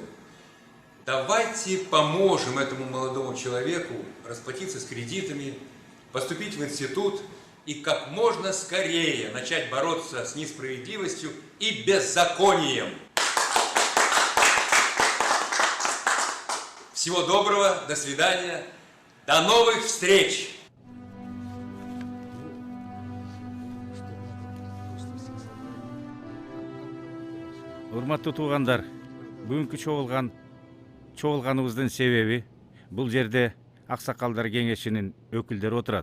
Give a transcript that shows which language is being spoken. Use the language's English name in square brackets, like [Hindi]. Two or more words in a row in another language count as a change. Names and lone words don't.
[Russian] Давайте поможем этому молодому человеку расплатиться с кредитами, поступить в институт и как можно скорее начать бороться с несправедливостью и беззаконием. Всего доброго, до свидания, до новых встреч! [Kyrgyz] Урматтуу туугандар, бүгүнкү чогулганыбыздын себеби бул жерде Аксакалдар кеңешинин өкүлдөрү отурат.